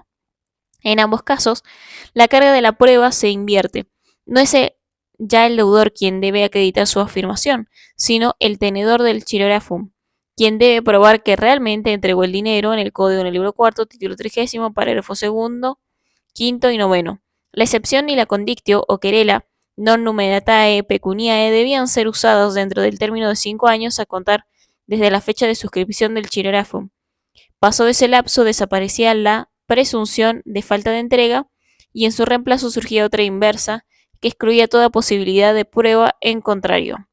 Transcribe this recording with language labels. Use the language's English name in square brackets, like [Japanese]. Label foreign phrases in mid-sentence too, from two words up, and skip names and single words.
[Spanish] En ambos casos, la carga de la prueba se invierte. No es ya el deudor quien debe acreditar su afirmación, sino el tenedor del chirógrafo, quien debe probar que realmente entregó el dinero en el código en el libro cuarto, título 30, parágrafo segundo, quinto y noveno. La excepción y la condictio o [Latin] querela non numeratae pecuniae [Spanish] debían ser usados dentro del término de 5 años a contar desde la fecha de suscripción del chirógrafo. Pasó ese lapso, desaparecía la presunción de falta de entrega y en su reemplazo surgía otra inversa que excluía toda posibilidad de prueba en contrario.